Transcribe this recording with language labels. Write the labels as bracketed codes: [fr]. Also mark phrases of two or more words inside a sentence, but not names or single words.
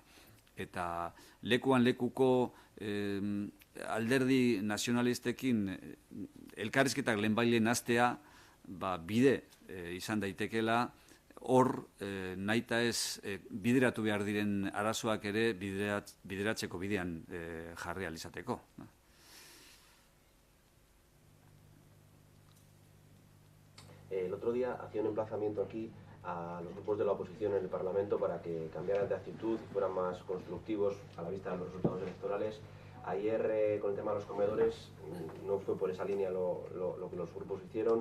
[eu] Eta lekuan lekuko alderdi nazionalistekin elkarrizketak lehenbailen hastea bide izan daitekela, hor nahita ez bideratu behar diren arazoak ere bideratzeko bidean jarri ahal izateko. [es] El otro día hacía un emplazamiento aquí a los grupos de la oposición en el Parlamento para que cambiaran de actitud y fueran más constructivos a la vista de los resultados electorales. Ayer, con el tema de los comedores, no fue por esa línea lo que los grupos hicieron.